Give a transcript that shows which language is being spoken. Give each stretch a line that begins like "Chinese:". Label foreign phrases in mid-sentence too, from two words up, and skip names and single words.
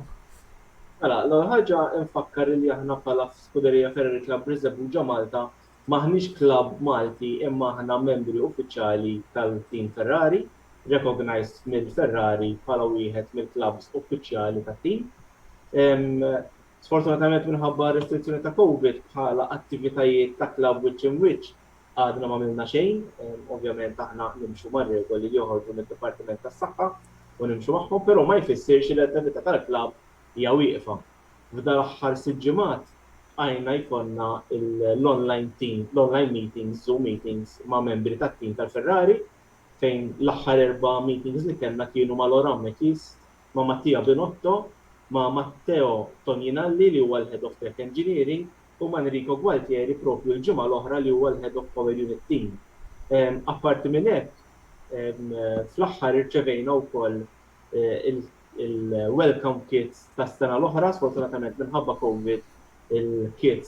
Maltese: Mela, l-ewwel ħaġa nfakkar li aħna bħala Scuderia Ferrari Club Birżebbuġa Malta maħniex klabb Malti imma aħna membri uffiċjali tal-Team Ferrari, recognized mill-Ferrari bħala wieħed mill-klabs uffiċjali tat-team. Sfortunatament minħabba restrizzjoni ta' Covid bħala attivitajiet ta' klabb
English: which in which
Maltese: għadna ma milna xejn, ovvjament aħna nimxu mar-regoli li joħorġu mid-Dipartiment tas-Saħħa u nimxu magħhom, però ma jfissirx li l-attività tal-klabb hija wieqfa. F'dan l-aħħar sitt ġimgħat għajna jkollna l-
English: online team,
Maltese: l-
English: online meetings,
Maltese: Zoom meetings ma' membri tat-team tal-Ferrari fejn l-aħħar 4 meetings li kellna kienu ma' Laurent Mekis, ma' Mattia Binotto, ma' Matteo Toninalli li huwa l-
English: Head of Tech Engineering
Maltese: u ma' Enrico Gualtieri propju l-ġimgħa l-oħra li huwa l-
English: Head of Power Unit Team.
Maltese: Apparti minn hekk, fl-aħħar irċevejna wkoll il-
English: welcome kits
Maltese: tas-sena l-oħra, sfortunatament minħabba Covid, il-kits